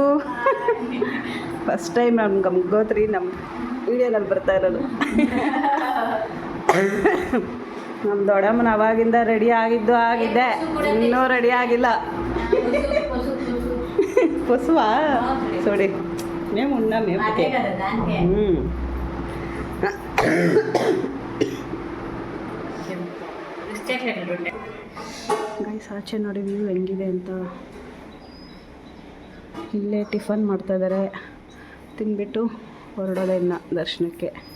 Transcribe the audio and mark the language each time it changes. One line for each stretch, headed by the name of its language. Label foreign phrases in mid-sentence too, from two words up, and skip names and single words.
English: first time
Kannada: ನಮ್ಮ ಗಂಗೋತ್ರಿ ನಮ್ಮ ವಿಡಿಯೋನಲ್ಲಿ ಬರ್ತಾ ಇರೋದು. ನಮ್ಮ ದೊಡ್ಡಮ್ಮನ ಅವಾಗಿಂದ ರೆಡಿ ಆಗಿದ್ದೆ, ಇನ್ನೂ ರೆಡಿ ಆಗಿಲ್ಲ. ಪಸುವಾ ಸೋಡಿ
Telugu: మేము ఉన్నాం ఎప్పటికే.
Kannada: ಗೈಸ್ ಆಚೆ ನೋಡಿ ವ್ಯೂ ಹೆಂಗಿದೆ ಅಂತ. ಇಲ್ಲೇ ಟಿಫನ್ ಮಾಡ್ತಾಯಿದ್ದಾರೆ, ತಿಂದ್ಬಿಟ್ಟು ಹೊರಡೋದೇ ಇನ್ನು ದರ್ಶನಕ್ಕೆ.